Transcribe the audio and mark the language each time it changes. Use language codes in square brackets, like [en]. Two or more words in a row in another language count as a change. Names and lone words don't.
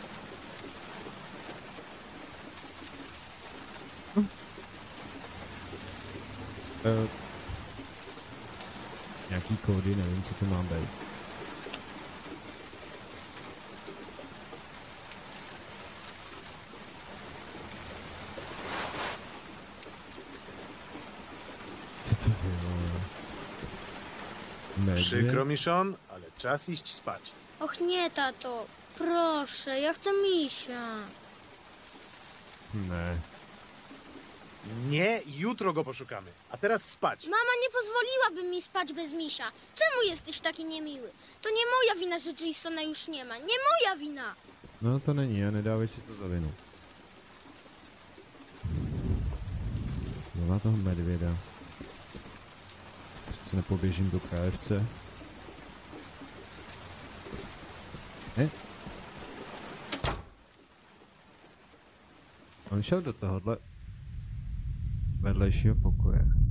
[cs] Nějaký kódy, nevím, co to má být. Co to bylo? [pl] Przykro mi, Sean, ale czas iść spać. Och nie, tato. Proszę, ja chcę misia. [cs] Ne. [pl] Nie, jutro go poszukamy. A teraz spać. Mama nie pozwoliłaby mi spać bez misia. Czemu jesteś taki niemiły? To nie moja wina, że Jasona już nie ma. Nie moja wina! [cs] No to není, a nedávej si to za vinu. Znova toho medvěda. Přece nepoběžím do KFC. On šel do tohohle vedlejšího pokoje.